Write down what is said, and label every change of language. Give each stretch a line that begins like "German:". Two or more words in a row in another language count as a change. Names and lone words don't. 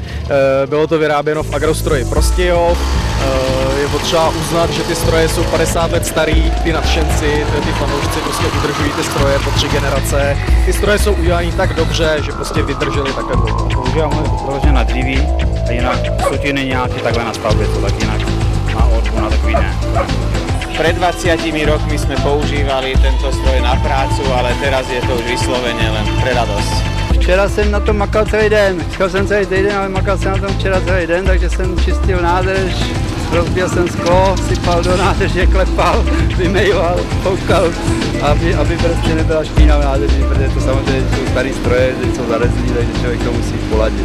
Czech: Bylo to vyráběno v Agrostroji Prostějov. Je potřeba uznat, že ty stroje jsou 50 let starý, ty nadšenci, ty fanoušci prostě udržují ty stroje po 3 generace. Ty stroje jsou udělané tak dobře, že prostě vydržely takhle dlouho. Používám vyloženě na dříví a jinak sutiny nějaké takhle na stavbě, to tak jinak na orbu, na takový ne.
Slovak: Pred 20 rokmi sme používali tento stroj na prácu, ale teraz je to už vyslovene len pre radosť.
Czech: Včera jsem na tom makal celý den, čekal jsem celý týden, ale makal jsem na tom včera celý den, takže jsem čistil nádrž, rozbil jsem sklo, sypal do nádrže, klepal, vymejval, foukal, aby prostě nebyla špína v nádrži, protože to samozřejmě jsou starý stroje, že jsou zarezlí, takže člověk to musí poladit.